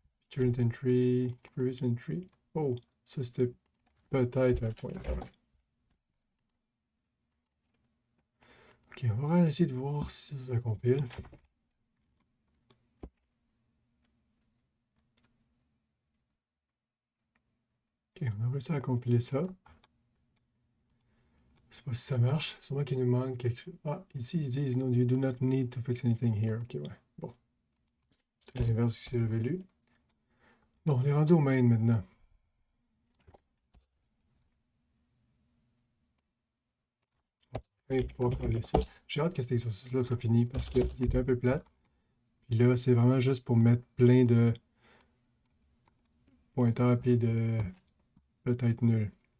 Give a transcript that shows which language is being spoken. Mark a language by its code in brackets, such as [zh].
[en] Current entry, previous entry. [fr] Oh, ça c'était peut-être un pointeur. OK, on va essayer de voir si ça compile. OK, on a réussi à compiler ça. Je sais pas si ça marche. C'est moi qui nous manque quelque chose. Ah, ici, ils disent [en] no, you do not need to fix anything here. [fr] OK, ouais. Bon. C'était l'inverse de ce que j'avais lu. Bon, on est rendu au main maintenant. On va pouvoir coller ça. J'ai hâte que cet exercice-là soit fini parce qu'il était un peu plate. Puis là, c'est vraiment juste pour mettre plein de pointeurs et de peut-être nul.